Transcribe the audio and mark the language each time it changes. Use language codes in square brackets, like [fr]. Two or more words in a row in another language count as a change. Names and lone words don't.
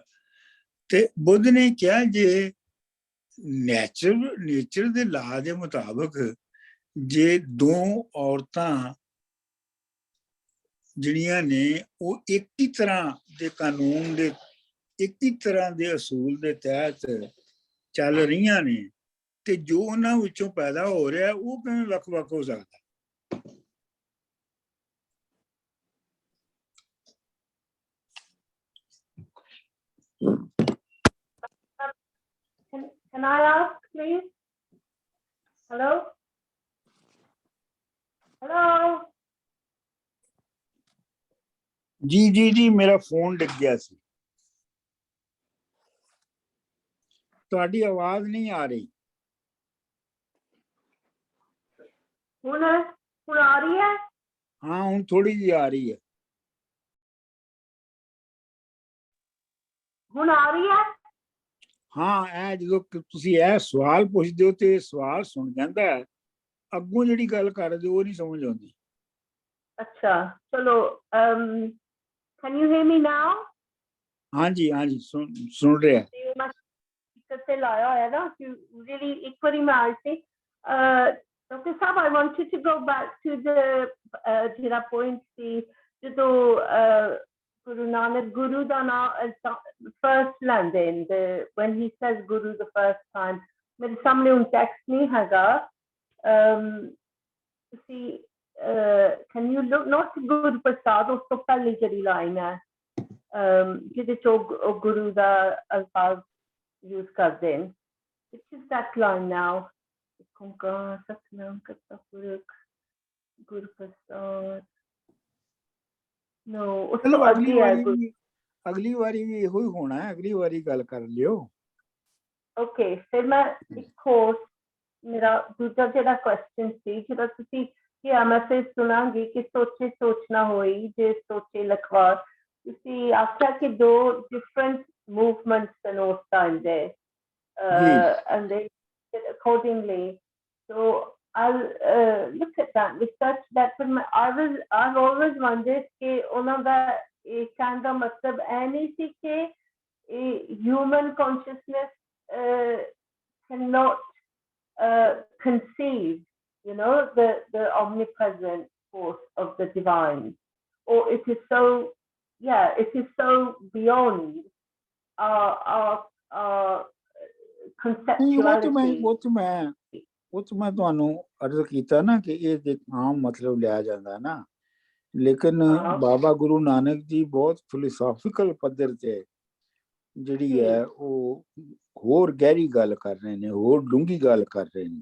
[pa] ਤੇ ਬੁੱਧ ਨੇ ਕਿਹਾ ਜੇ ਨੇਚਰ ਦੇ ਲਾ ਦੇ ਮੁਤਾਬਕ ਜੇ ਦੋ ਔਰਤਾਂ ਜਿਹੜੀਆਂ ਨੇ ਉਹ ਇੱਕ ਹੀ ਤਰ੍ਹਾਂ ਦੇ ਕਾਨੂੰਨ ਦੇ ਇੱਕ ਹੀ ਤਰ੍ਹਾਂ ਦੇ ਅਸੂਲ ਦੇ ਤਹਿਤ ਚੱਲ ਰਹੀਆਂ ਨੇ ਤੇ ਜੋ ਉਹਨਾਂ ਵਿੱਚੋਂ ਪੈਦਾ ਹੋ ਰਿਹਾ ਉਹ ਕਿਵੇਂ ਵੱਖ-ਵੱਖ ਹੋ ਸਕਦਾ? [en] Can I ask, please? Hello? Hello? [pa] ਜੀ ਮੇਰਾ ਫੋਨ ਡਿੱਗ ਗਿਆ ਸੀ, ਤੁਹਾਡੀ ਆਵਾਜ਼ ਨਹੀਂ ਆ ਰਹੀ। ਹੁਣ ਆ ਰਹੀ ਹੈ? ਹਾਂ ਹੁਣ ਥੋੜੀ ਜਿਹੀ ਆ ਰਹੀ ਹੈ। ਹੁਣ ਆ ਰਹੀ ਹੈ? ਹਾਂ, ਇਹ ਜਦੋਂ ਤੁਸੀਂ ਇਹ ਸਵਾਲ ਪੁੱਛਦੇ ਹੋ ਤੇ ਸਵਾਲ ਸੁਣ ਜਾਂਦਾ ਹੈ, ਅੱਗੋਂ ਜਿਹੜੀ ਗੱਲ ਕਰਦੇ ਉਹ ਨਹੀਂ ਸਮਝ ਆਉਂਦੀ। ਅੱਛਾ ਚਲੋ, [en] can you hear me now? [pa] ਹਾਂਜੀ ਸੁਣ ਰਿਹਾ। ਤੇ ਲਾਇਆ ਹੋਇਆ ਨਾ ਕਿ really ਇੱਕ ਵਾਰੀ ਮੈਂ ਆਈ ਸੀ। ਡਾਕਟਰ ਸਾਹਿਬ, [en] I wanted to go back to the ਜਿਹੜਾ point [pa] ਸੀ ਜਦੋਂ [en] Guru Nanak Guru [pa] ਦਾ ਨਾਮ [en] first [pa] ਲੈਂਦੇ ਨੇ, [en] when he says Guru the first time, [pa] ਮੇਰੇ ਸਾਹਮਣੇ ਹੁਣ ਟੈਕਸਟ ਨਹੀਂ ਹੈਗਾ। ਤੁਸੀਂ [en] can you look not [pa] Guru Prasad, ਉਸ ਤੋਂ ਪਹਿਲੀ ਜਿਹੜੀ ਲਾਈਨ ਹੈ ਜਿਹਦੇ ਚ ਉਹ ਗੁਰੂ ਦਾ ਅਲਫਾਜ਼ use ਕਰਦੇ ਨੇ, [en] which is that line now? [pa] Satnam Karta Purakh Guru Prasad. No, ਉਸ ਤੋਂ ਅੱਗੇ ਹੈ ਅਗਲੀ ਵਾਰੀ ਵੀ ਇਹੋ ਹੀ ਹੋਣਾ ਹੈ, ਅਗਲੀ ਵਾਰੀ ਗੱਲ ਕਰ ਲਿਓ। ਓਕੇ, ਫਿਰ ਮੈਂ ਇੱਕ ਹੋਰ ਮੇਰਾ ਦੂਜਾ ਜਿਹੜਾ ਕੁਐਸਚਨ ਸੀ, ਜਿਹੜਾ ਤੁਸੀਂ ਕਿਹਾ ਮੈਂ ਫਿਰ ਸੁਣਾਂਗੀ ਕਿ ਸੋਚੇ ਸੋਚਣਾ ਹੋਈ ਜੇ ਸੋਚੇ ਲਖਵਾਰ। ਤੁਸੀਂ ਆਖਿਆ ਕਿ ਦੋ ਡਿਫਰੈਂਟ ਮੂਵਮੈਂਟਸ ਹਨ ਉਸ ਟਾਈਮ ਦੇ, [en] and they did accordingly. So I'll look at that, research that. But I've always wondered [pa] ਕਿ ਉਹਨਾਂ ਦਾ ਇਹ ਕਹਿਣ ਦਾ ਮਤਲਬ ਇਹ ਨਹੀਂ ਸੀ ਕਿ [en] human consciousness cannot conceive, you know, the omnipresent force of the divine, or it is so, yeah, it is so beyond our conceptuality. [pa] ਉਹ ਤਾਂ ਮੈਂ ਤੁਹਾਨੂੰ ਅਰਜ਼ ਕੀਤਾ ਨਾ ਕਿ ਇਹ ਇੱਕ ਆਮ ਮਤਲਬ ਲਿਆ ਜਾਂਦਾ ਨਾ, ਲੇਕਿਨ ਬਾਬਾ ਗੁਰੂ ਨਾਨਕ ਜੀ ਬਹੁਤ ਫਿਲੋਸੋਫੀਕਲ ਪੱਧਰ ਤੇ ਜਿਹੜੀ ਹੈ ਉਹ ਹੋਰ ਗਹਿਰੀ ਗੱਲ ਕਰ ਰਹੇ ਨੇ, ਹੋਰ ਡੂੰਘੀ ਗੱਲ ਕਰ ਰਹੇ ਨੇ।